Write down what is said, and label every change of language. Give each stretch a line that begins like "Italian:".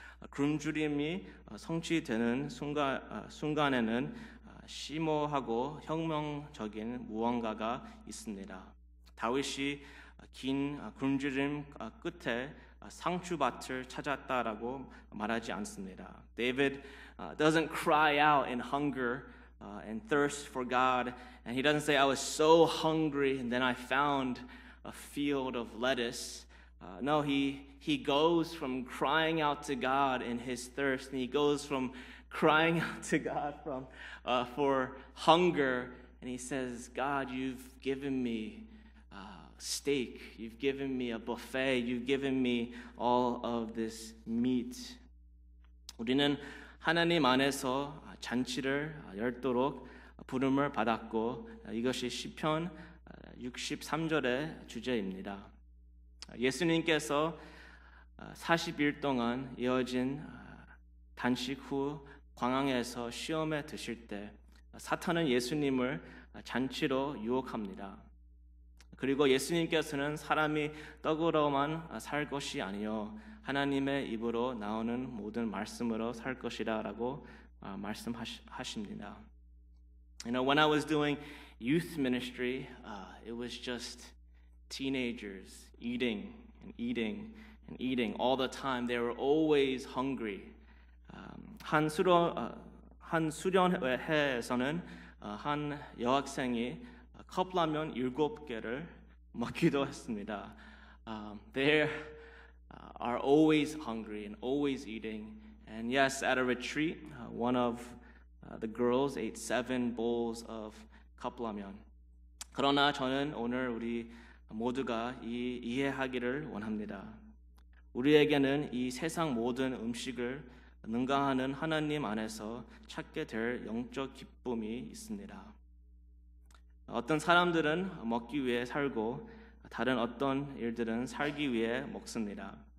Korean: 굶주림이 성취되는 순간에는 심오하고 혁명적인 무언가가 있습니다. 다윗이 긴 굶주림 끝에 상추밭을 찾았다라고 말하지 않습니다.
English: David doesn't cry out in hunger and thirst for God, and he doesn't say, I was so hungry and then I found a field of lettuce. No, he goes from crying out to God in his thirst, and he goes from crying out to God for hunger, and he says, God, you've given me steak, you've given me a buffet, you've given me all of this meat.
Korean: 우리는 하나님 안에서 잔치를 열도록 부름을 받았고 이것이 시편 63절의 주제입니다. 예수님께서 40일 동안 이어진 단식 후 광야에서 시험에 드실 때 사탄은 예수님을 잔치로 유혹합니다. 그리고 예수님께서는 사람이 떡으로만 살 것이 아니요 하나님의 입으로 나오는 모든 말씀으로 살 것이라고 말씀하십니다.
English: You know, when I was doing youth ministry, it was just teenagers eating and eating and eating all the time. They were always hungry.
Korean: 한 수련회에서는 한 여학생이 컵라면 7개를 먹기도 했습니다.
English: They are always hungry and always eating. And yes, at a retreat, one of the girls ate 7 bowls of 컵라면.
Korean: 그러나 저는 오늘 우리 모두가 이해하기를 원합니다. 우리에게는 이 세상 모든 음식을 능가하는 하나님 안에서 찾게 될 영적 기쁨이 있습니다. 어떤 사람들은 먹기 위해 살고 다른 어떤 일들은 살기 위해 먹습니다.